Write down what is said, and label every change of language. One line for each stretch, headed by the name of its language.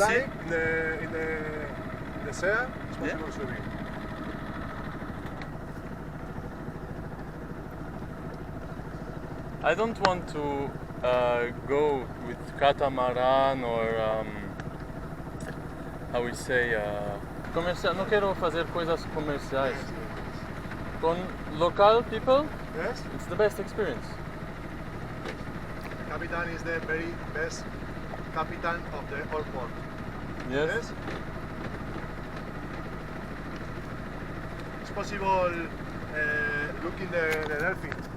English: Like in the sea, it's possible swimming. I don't want to go with catamaran or how we say comercial.
Spanish: No quiero
Portuguese: fazer coisas comerciais.
Spanish: Con
English: local people, Yes? it's the best experience. Capitan is the very best captain of the whole port. Yes? It's possible looking the dolphin.